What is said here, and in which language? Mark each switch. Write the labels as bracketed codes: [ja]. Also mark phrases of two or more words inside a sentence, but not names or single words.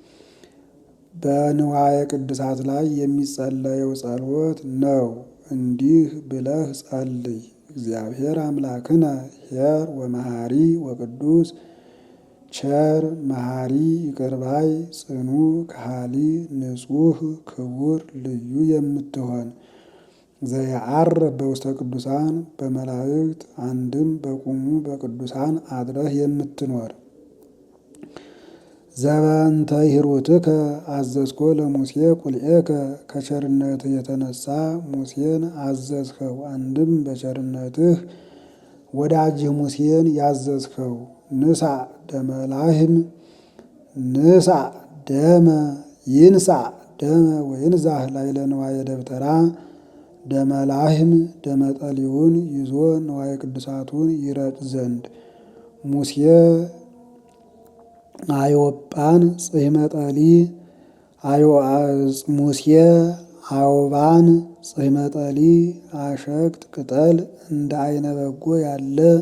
[am] በንዋየ ቅድሳት ላይ የሚጸለየው ጸሎት ነው። እንዲህ ብለህ ጸልይ። [gez] እግዚአብሔር አምላክነ ኄር ወመሐሪ ወቅዱስ [am] ቸር መሐሪ ይቅርባይ ጽኑ ከሃሊ ንጹሕ ክቡር ልዩ የምትሆን [gez] ዘየዐርፍ በውስተ ቅዱሳን [am] በመላእክት አንድም በቁሙ በቅዱሳን አድረህ የምትኖር [gez] ዘበንተ ሂሩትከ አዘዝኮ ለሙሴ ቁልኤከ [am] ከቸርነትህ የተነሳ ሙሴን አዘዝኸው። አንድም በቸርነትህ ወዳጅህ ሙሴን ያዘዝኸው። [gez] ንሳ ደመ ላህም ንሳ ደመ ይንሳ ደመ ወይንዛህ ላዕለ ንዋየ ደብተራ [am] ደመ ላህም ደመ ጠሊውን ይዞ ንዋየ ቅዱሳቱን ይረጭ ዘንድ ሙሴ [gez] አዮጳን ጽሕመ ጠሊ ሙሴ አውባን ጽሕመ ጠሊ [am] አሸቅጥ ቅጠል እንደ አይነ በጎ ያለ